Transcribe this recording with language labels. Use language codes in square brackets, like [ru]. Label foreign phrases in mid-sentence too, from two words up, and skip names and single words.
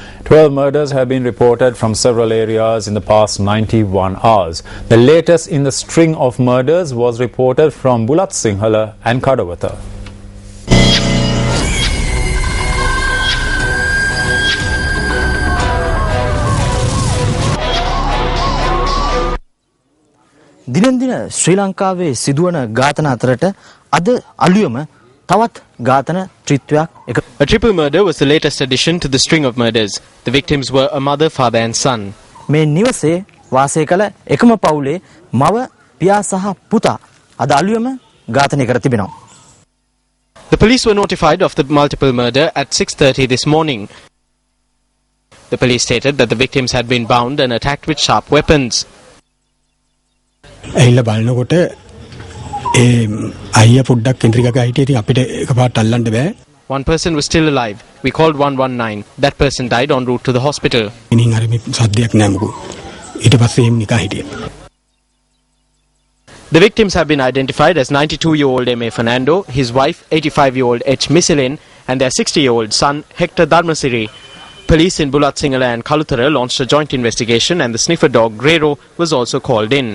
[en] 12 murders have been reported from several areas in the past 91 hours. The latest in the string of murders was reported from Bulat Sinhala and Kadawatha. [si] දිනෙන් දින ශ්‍රී ලංකාවේ සිදුවන ඝාතන අතරට අද අලුයම තවත් ඝාතන ත්‍රිත්වයක්. [en] A triple murder was the latest addition to the string of murders. The victims were a mother, father and son. [si] මේ නිවසේ වාසය කළ එකම පවුලේ මව, පියා සහ පුතා අද අලුයම ඝාතනය කර තිබෙනවා. [en] The police were notified of the multiple murder at 6:30 this morning. The police stated that the victims had been bound and attacked with sharp weapons. [si] ඇහිලා බලනකොට ඒ අයියා පොඩ්ඩක් කෙන්ද්‍රිකක හිටියේ ඉතින් අපිට එකපාරට අල්ලන්න බෑ. [en] One person was still alive. We called 119. That person died en route to the hospital. [si] ඉතින් අර මේ සද්දයක් නෑ මොකෝ. ඊට පස්සේ එම් නිකන් හිටියා. [en] The victims have been identified as 92-year-old M.A. Fernando, his wife 85-year-old H. Misilin and their 60-year-old son Hector Dharmasiri. Police in Bulat Sinhala and Kaluthara launched a joint investigation and the sniffer dog Grero was also called in.